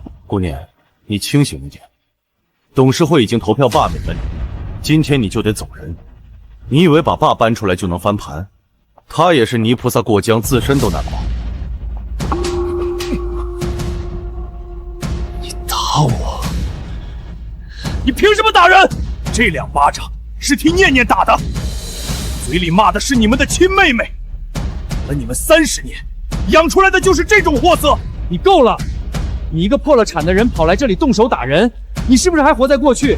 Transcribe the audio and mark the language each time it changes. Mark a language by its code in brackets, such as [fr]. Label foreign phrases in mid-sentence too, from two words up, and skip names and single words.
[zh] 顧念，你清醒一點，董事會已經投票罷免了你，今天你就得走人。你以為把爸搬出來就能翻盤？他也是泥菩薩過江，自身都難保。你打我！你憑什麼打人？這2巴掌是替念念打的，嘴裡罵的是你們的親妹妹，養了你們30年，養出來的就是這種貨色。你夠了！你一個破了產的人跑來這裡動手打人，你是不是還活在過去？